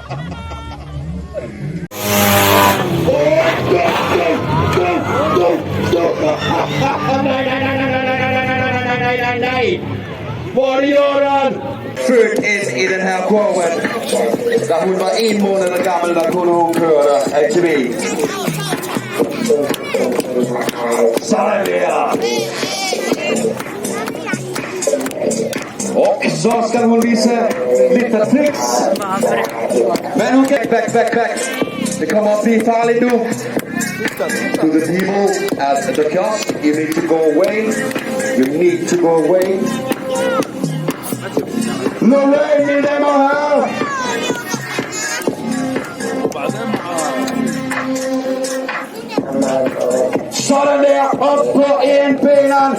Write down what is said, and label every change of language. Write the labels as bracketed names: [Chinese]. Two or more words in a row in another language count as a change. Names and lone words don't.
[Swedish] Go! Vad gör han? Född in i den här showen. Där hon var 1 månad gammal, där kunde hon köra ATV. [Danish] Sådan der. [Swedish] Och så ska hon visa lite tricks. Men hon kan back. Det kommer att bli farligt nu. [English] To the people at the kiosk, you need to go away. You need to go away. Lorraine, [Swedish] ni lämnar här. [Danish] Sådan der, op på enbeneren.